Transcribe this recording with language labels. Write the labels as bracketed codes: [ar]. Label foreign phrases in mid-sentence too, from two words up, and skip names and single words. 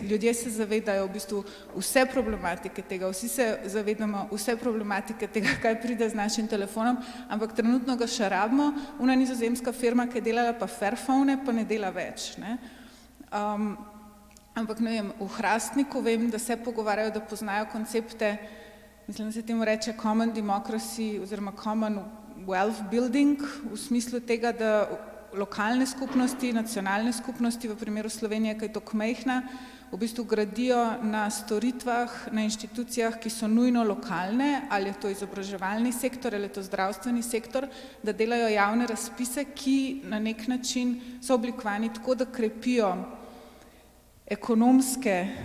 [sl] Ljudje se zavedajo v bistvu vse problematike tega, vsi se zavedamo vse problematike tega, kaj pride z našim telefonom, ampak trenutno ga še rabimo. Una nizozemska firma, ki je delala pa Fairphone, pa ne dela več, ne. Ampak, ne vem, v Hrastniku vem, da se pogovarjajo, da poznajo koncepte, mislim, da se temu reče common democracy oziroma [en] common wealth building [sl] v smislu tega, da lokalne skupnosti, nacionalne skupnosti, v primeru Slovenije, ki je toliko majhna, v bistvu gradijo na storitvah, na inštitucijah, ki so nujno lokalne, ali je to izobraževalni sektor, ali je to zdravstveni sektor, da delajo javne razpise, ki na nek način so oblikovani tako, da krepijo ekonomske